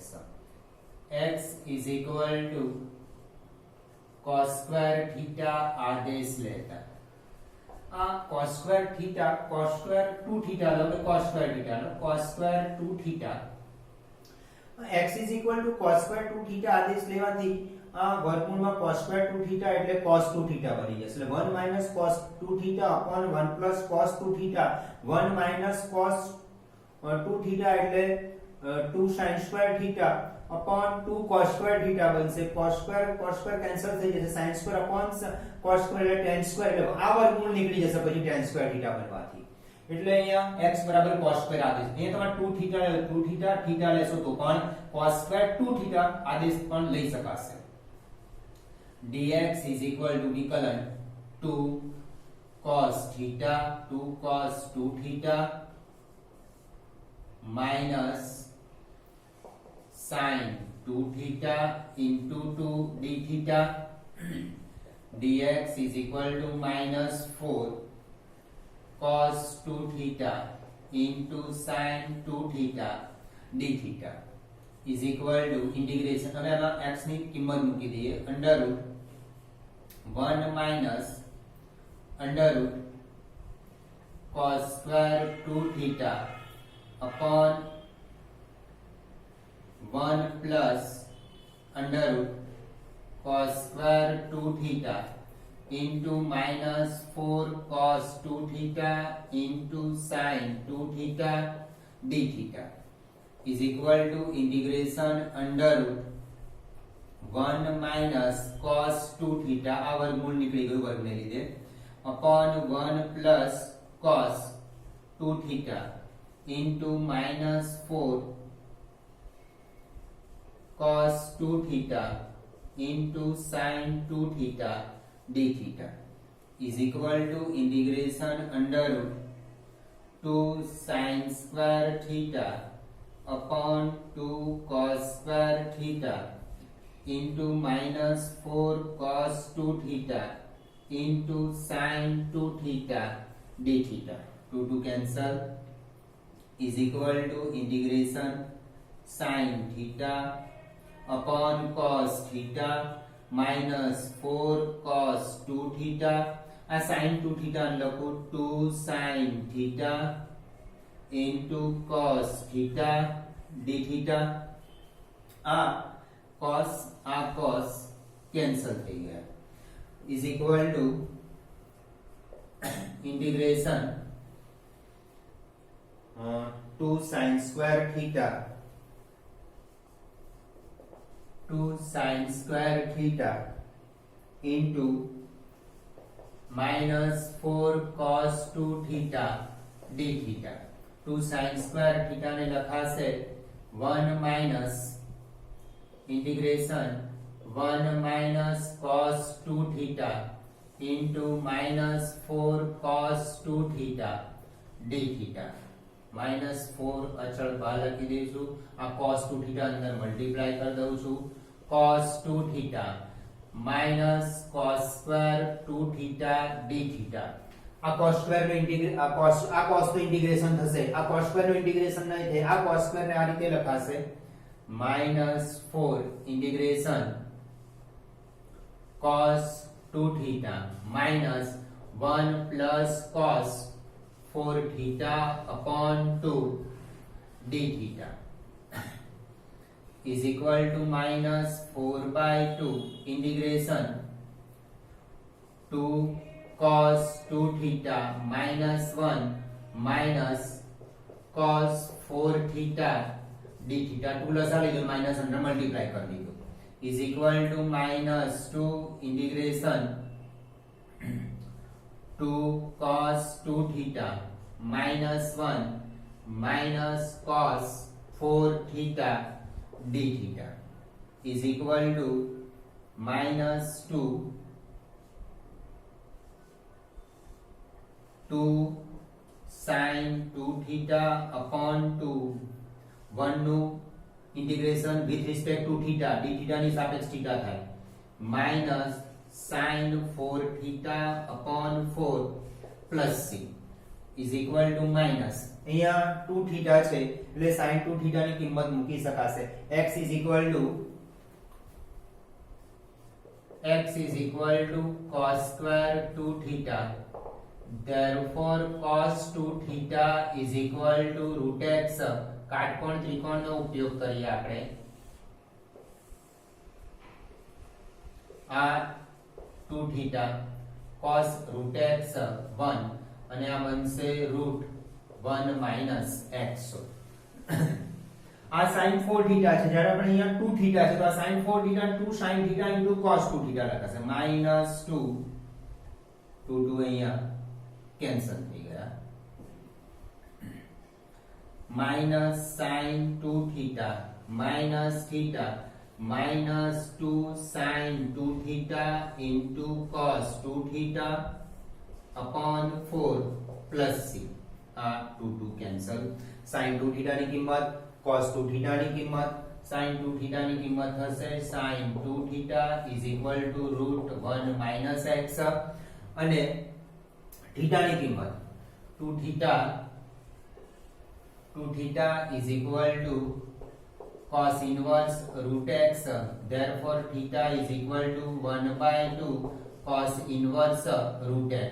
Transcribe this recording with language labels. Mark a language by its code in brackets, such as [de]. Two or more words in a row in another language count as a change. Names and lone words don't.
[en] X is equal to cos square theta [gu] આદેશ લેતા [en] cos square theta cos square 2 theta लो cos square theta लो cos square 2 theta x is equal to cos square 2 theta [gu] આદેશ લેવાથી આ વર્ગમૂળમાં [en] cos square 2 theta [gu] એટલે [en] cos 2 theta [gu] બની જશે એટલે [en] 1 minus cos 2 theta upon 1 plus cos 2 theta 1 minus cos 2 theta [gu] એટલે [en] 2 sin square theta upon 2 cos square theta [gu] બનશે [en] cos square [gu] કેન્સલ થઈ જશે [en] sin square upon cos square [gu] એટલે [en] tan square [gu] એટલે આ વર્ગમૂળ નીકળી જશે પછી [en] tan square theta [gu] બનવાથી એટલે અહીંયા x બરાબર [en] cos square [gu] આદેશ અહીંયા તમારે [en] 2 theta [gu] લેશો તો પણ [en] cos square 2 theta [gu] આદેશ પણ લઈ શકાશે. [en] dx is equal to વિકલન 2 cos theta 2 cos 2 theta minus sin 2 theta into 2 d theta dx is equal to minus 4 cos 2 theta into sin 2 theta d theta is equal to integration [gu] હવે આમાં x ની કિંમત મૂકી દઈએ [en] under root 1 minus under root cos square 2 theta upon 1 plus under root cos square 2 theta into minus 4 cos 2 theta into sin 2 theta d theta is equal to integration under root 1 minus cos 2 theta [gu] આ વર્ગમૂળ નીકળી ગયું વર્ગને લીધે [en] upon 1 plus cos 2 theta into minus 4 cos 2 theta into sin 2 theta d theta is equal to integration under root 2 sin square theta upon 2 cos square theta into minus 4 cos 2 theta into sin 2 theta d theta. 2 cancel is equal to integration sin theta upon cos theta minus 4 cos 2 theta. આ sin 2 theta લખું 2 sin theta into cos theta d theta. આ cos cancel [gu] થઈ ગયા [en] is equal to integration 2 sin square theta 2 sin square theta into minus 4 cos 2 theta d theta. 2 sin square theta [gu] ને લખાશે [en] 1 minus integration 1 minus cos 2 theta into minus 4 cos 2 theta d theta. [gu] minus 4 અચળ બહાર લખી દઈશું. આ cos 2 theta અંદર મલ્ટીપ્લાય કરી દઉં છું. [en] cos 2 theta minus cos square 2 theta d theta. [gu] આ [en] cos square [gu] નો ઇન્ટિગ્રેશન આ cos નું ઇન્ટિગ્રેશન થશે. આ [en] cos square [gu] નું ઇન્ટિગ્રેશન નહીં થાય. આ [en] cos square [gu] ને આ રીતે લખાશે [en] minus 4 integration cos 2 theta minus 1 plus cos 4 theta upon 2 d theta is equal to minus 4 by 2 integration 2 cos 2 theta minus 1 minus cos 4 theta d theta. 2 [gu] લસા લીધો માઇનસ અંદર મલ્ટીપ્લાય કરી દીધું [en] is equal to minus 2 integration 2 cos 2 theta minus 1 minus cos 4 theta d theta is equal to minus 2 sin 2 theta upon 2 1 નું integration with respect to theta d theta [gu] ની સાપેક્ષ [en] theta થાય minus sin 4 theta upon 4 plus c is equal to minus અહીંયા 2 theta [gu] છે એટલે [en] sin 2 theta [gu] ની કિંમત મૂકી શકાશે. [en] x is equal to cos square 2 theta. therefore cos 2 theta is equal to root x. [gu] કાટકોણ ત્રિકોણનો ઉપયોગ કરીએ આપણે. આ [en] 2 theta cos root x [gu] 1 અને આ બનશે [en] root 1 minus x. [gu] આ [en] sin 4 theta [gu] છે જ્યારે આપણે અહીંયા [en] 2 theta [gu] છે તો આ [en] sin 4 theta 2 sin theta into cos 2 theta [gu] લખાશે [en] minus 2 [gu] અહીંયા કેન્સલ થઈ ગયા [en] minus sin 2 theta minus theta minus 2 sin 2 theta into cos 2 theta upon 4 plus c. આ 2 cancel. sin 2 theta [gu] ની કિંમત [en] cos 2 theta [gu] ની કિંમત [en] sin 2 theta [gu] ની કિંમત થશે [en] sin 2 theta is equal to root 1 minus x અને theta [gu] ની કિંમત [en] 2 theta is equal to cos inverse root x. therefore theta is equal to 1 by 2 cos inverse root x.